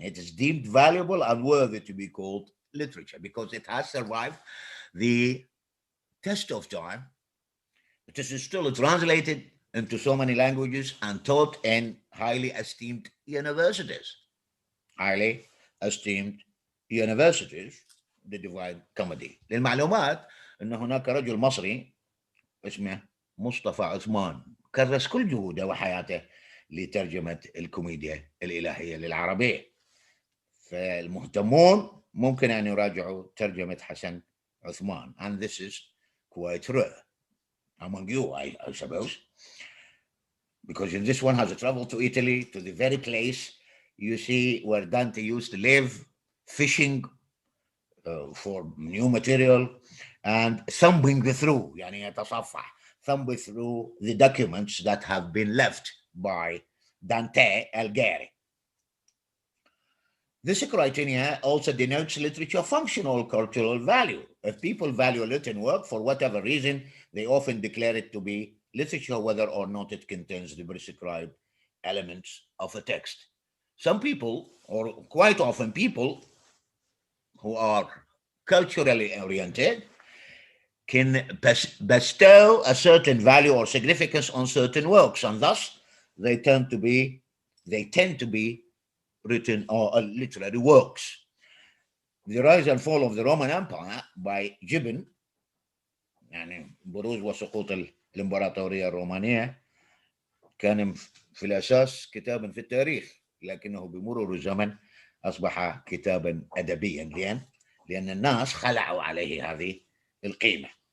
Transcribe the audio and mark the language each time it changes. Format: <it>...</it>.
<en>It is deemed valuable and worthy to be called literature because it has survived the test of time. It is still translated into so many languages and taught in highly esteemed universities. Highly esteemed universities, the Divine Comedy.</en> <ar>للمعلومات أن هناك رجل مصري اسمه مصطفى عثمان كرس كل جهوده وحياته لترجمة الكوميديا الإلهية للعربية. فالمهتمون ممكن أن يراجعوا ترجمة حسن عثمان.</ar> <en>And this is quite rare among you, I suppose, because if this one has traveled to Italy, to the very place you see where Dante used to live, fishing for new material and thumbing through,</en> <ar>يعني يتصفح,</ar> <en>thumb through the documents that have been left by Dante Alighieri. This criteria also denotes literature functional cultural value. If people value a written work for whatever reason, they often declare it to be literature, whether or not it contains the prescribed elements of a text. Some people, or quite often people who are culturally oriented, can bestow a certain value or significance on certain works, and thus they tend to be written or literary works.</en> <ar>The Rise and Fall of the Roman Empire by Gibbon, يعني بروز وسقوط الإمبراطورية الرومانية، كان في الأساس كتابا في التاريخ، لكنه بمرور الزمن أصبح كتابا أدبيا لأن الناس خلعوا عليه هذه القيمة.</ar>